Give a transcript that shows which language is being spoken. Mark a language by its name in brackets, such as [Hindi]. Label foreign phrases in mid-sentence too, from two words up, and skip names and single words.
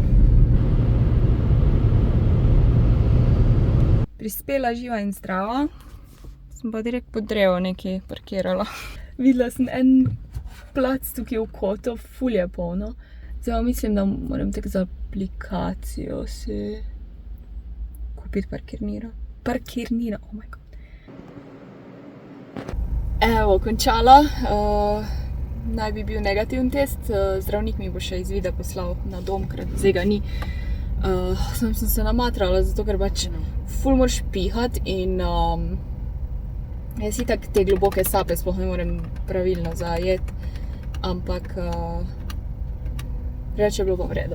[Slovenian] Prispela živa in zdrava. Sem pa direkt pod drevo nekaj parkirala. Videla sem en plac tukaj v kotu, ful je polno. Zdaj mislim, da moram tako za aplikacijo si kupiti parkirnino. Parkirnino, [English] oh my god. [Slovenian] Evo, končala. Naj bi bil negativen test. Zdravnik mi bo še izvida poslal na dom, ker zdaj ga ni. Sem se namatrala, zato ker pač ful moraš pihati in jaz itak te globoke sape sploh ne morem pravilno zajeti, ampak reče je bilo pa v redu.